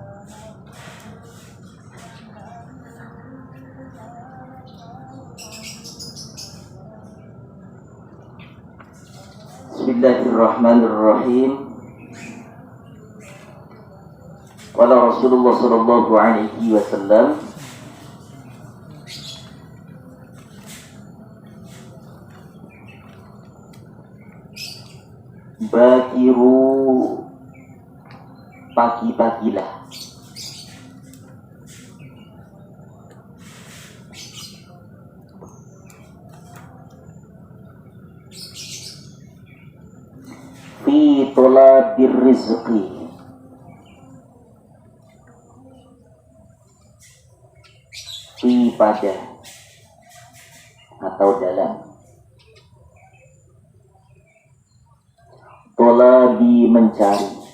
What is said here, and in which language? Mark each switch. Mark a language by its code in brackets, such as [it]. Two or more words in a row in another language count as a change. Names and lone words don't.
[ar] بسم الله الرحمن الرحيم. قال رسول الله صلى الله عليه وسلم, [id] bakiru, pagi-pagilah. [ar] في طلب الرزق, [id] fi pada atau dalam, tolabi mencari